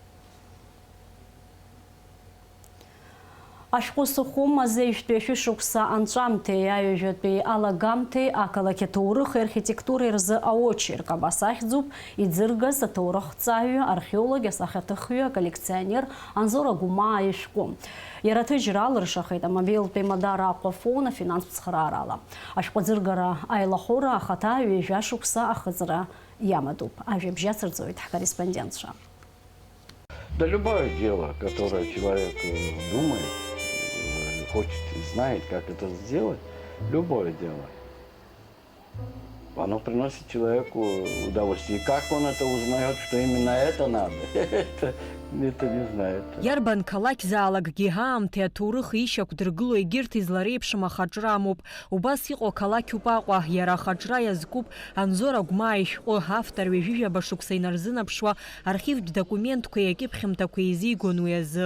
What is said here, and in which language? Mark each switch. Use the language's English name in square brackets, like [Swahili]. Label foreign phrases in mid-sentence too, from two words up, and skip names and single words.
[Abkhazian] Ашәҟәы сыхәым азеижәтәи ашәышықәса анҵәамҭеи аҩажәатәи алагамҭеи ақалақь аҭоурыхи архитектуреи рзы аочерк абас ахьӡуп иӡыргаз аҭоурыхҭҵааҩы археолог асахьаҭыхҩы аколлекционер Анзор Агәымаа ишәҟәы. Иара аҭыжьра алыршахеит амобилтәи Мадара Аҟәафон афинанстә цхыраарала. Ашәҟәы аӡыргара аилахәыра ахаҭа ҩажәа шықәса ахыҵра иамадоуп. Ажәабжь ацырҵоит ҳкорреспондентцәа. [Russian] Да любое дело, которое человек думает, хочет и знает, как это сделать, любое дело, оно приносит человеку удовольствие. И как он это узнает, что именно это надо, это не знает. [Abkhazian] Иарбан қалақь заалакгьы аамҭеи аҭоурыхи ишьақәдыргыло егьырҭ излареиԥшым ахаҿра амоуп. Убас иҟоу ақалақьуп Аҟәа, иара ахаҿра иазкуп Анзор Агәмаа ишәҟәы автор ҩажәижәаба шықәса инарзынарԥшуа архивтә документқәеи акьыԥхьымҭақәеи изигон уи азы.